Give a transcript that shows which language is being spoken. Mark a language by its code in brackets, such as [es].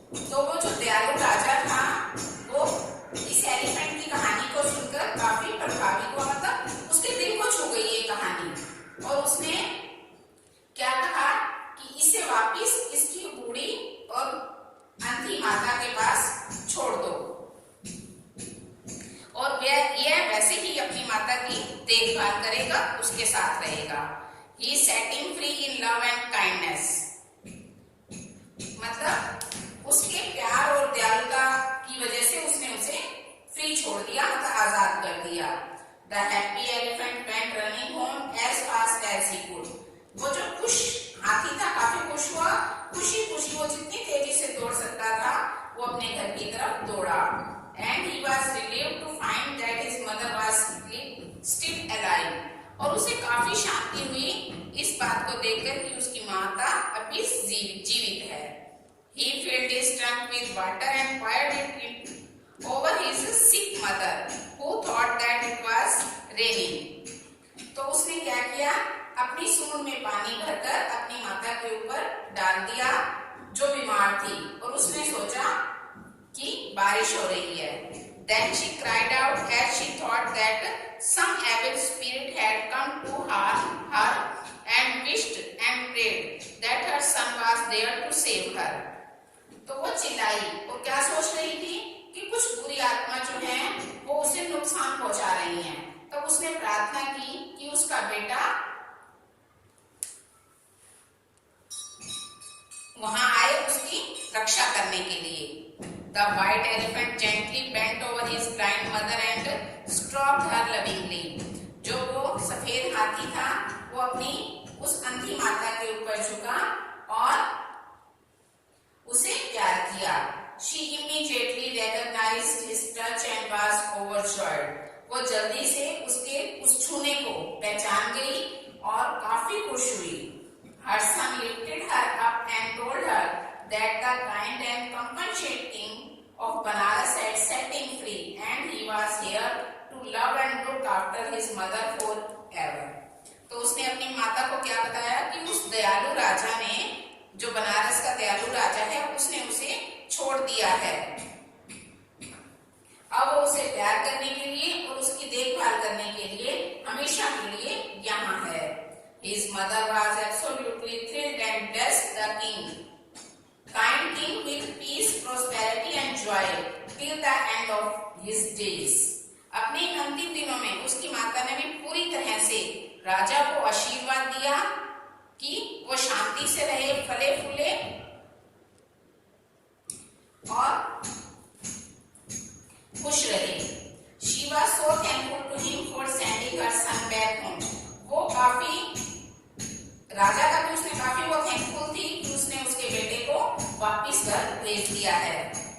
[hi] तो वो जो दयालु राजा था वो इस एलिफेंट की कहानी को सुनकर काफी प्रभावित हुआ, मतलब उसके दिल को छू गई ये कहानी, और उसने क्या कहा कि इसे वापिस इसकी बूढ़ी और अंधी माता के पास छोड़ दो और यह वैसे ही अपनी माता की देखभाल करेगा, उसके साथ रहेगा. [en] He set him free in love and kindness. [hi] मतलब उसके प्यार और दयालुता की वजह से उसने उसे फ्री छोड़ दिया, मतलब आजाद कर दिया. [en] The happy elephant went running home as fast as he could. [hi] वो जो खुश हाथी था काफी खुश हुआ, खुशी खुशी वो जितनी तेजी से दौड़ सकता था वो अपने घर की तरफ दौड़ा. [en] And he was relieved to find that his mother was still alive. [hi] और उसे काफी शांति हुई इस बात को देखकर कि उसकी माता अभी जीवित है. [en] He filled his trunk with water and poured it over his sick mother, who thought that it was raining. [hi] तो उसने क्या किया, अपनी सूंड में पानी भरकर अपनी माता के ऊपर डाल दिया जो बीमार थी और उसने सोचा कि बारिश हो रही है। [en] Then she cried out as she thought that some evil spirit had come to her and wished and prayed that her son was there to save her. [hi] तो वो चिल्लाई और क्या सोच रही थी कि कुछ बुरी आत्मा जो है वो उसे नुकसान पहुंचा रही हैं। तब उसने प्रार्थना की कि उसका बेटा वहां आए उसकी रक्षा करने के लिए। [en] The white elephant gently bent over his blind mother and stroked her lovingly. [hi] जो वो सफेद हाथी था वो अपनी उस अंधी माता के ऊपर झुका और उसे प्यार किया। [en] She immediately recognized his touch and was overjoyed. [hi] वो जल्दी से उसके उस छूने को पहचान गई और काफी खुश हुई। [en] Her son lifted her up and told her that the kind and compassionate king of Banaras had set him free and he was here to love and look after his mother forever. [hi] तो उसने अपनी माता को क्या बताया कि उस दयालु राजा ने, जो बनारस का दयालु राजा है, उसने उसे छोड़ दिया है। अब वो उसे प्यार करने के लिए और उसकी देखभाल करने के लिए हमेशा के लिए यहाँ है। [en] His mother was absolutely thrilled and blessed the king, kind king with peace, prosperity and joy till the end of his days. [hi] अपने अंतिम दिनों में उसकी माता ने भी पूरी तरह से राजा को आशीर्वाद दिया कि वो शांति से रहे, फले फूले और खुश रहे। [en] She was so thankful to him for sending her son back home. [hi] वो काफी राजा का भी उसने काफी वो थैंकफुल थी कि उसने उसके बेटे को वापिस घर भेज दिया है।